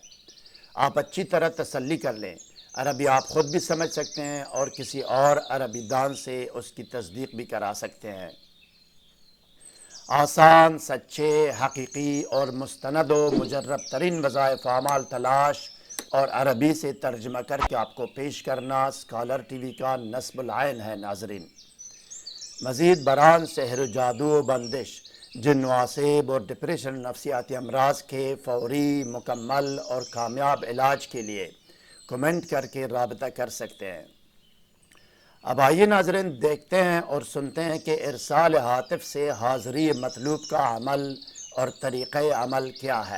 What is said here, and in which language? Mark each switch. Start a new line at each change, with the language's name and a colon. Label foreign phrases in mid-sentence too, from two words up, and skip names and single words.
Urdu: آپ اچھی طرح تسلی کر لیں، عربی آپ خود بھی سمجھ سکتے ہیں اور کسی اور عربی دان سے اس کی تصدیق بھی کرا سکتے ہیں۔ آسان، سچے، حقیقی اور مستند و مجرب ترین وظائف اعمال تلاش اور عربی سے ترجمہ کر کے آپ کو پیش کرنا اسکالر ٹی وی کا نصب العین ہے ناظرین۔ مزید برآں سحر و جادو و بندش، جن و آسیب اور ڈپریشن نفسیاتی امراض کے فوری، مکمل اور کامیاب علاج کے لیے کمنٹ کر کے رابطہ کر سکتے ہیں۔ اب آئیے ناظرین دیکھتے ہیں اور سنتے ہیں کہ ارسال ہاتف سے حاضری مطلوب کا عمل اور طریقہ عمل کیا ہے۔